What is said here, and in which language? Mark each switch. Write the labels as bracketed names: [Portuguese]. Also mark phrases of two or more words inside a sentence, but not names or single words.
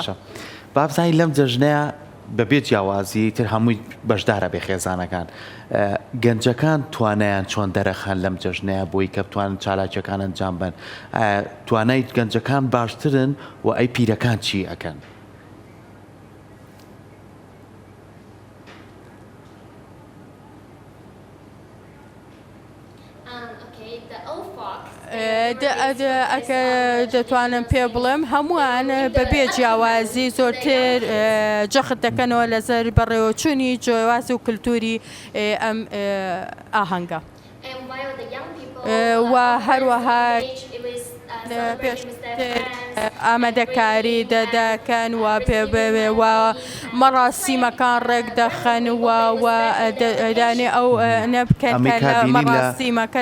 [Central Kurdish] بابزانی لەم جەژنەیە بەبێت جیاوازی تر هەمووی بەشدارە بێ خێزانەکان گەنجەکان توانایان چۆن دەرەخان لەم جەژنەیە بۆی کە بتوانن چالاکیەکان ئەنجام بن توانای گەنجەکان باشترن و ئەی پیرەکان چی ئەکەن؟ [English] Okay, the old folks. [Central Kurdish] ئەکە دەتوانم پێ بڵێم هەمووان بەبێ جیاوازی زۆرتر جەخت دەکەنەوە لەسەر بەڕێوەچوونی جیاواز و کللتوری ئەم ئاهەنگە. و هەروەها ئامادەکاری دەدەکەن و پێ مەڕاستیمەکان ڕێک دەخەن دانێ ئەو نەبکەن مەڕاستیمەکە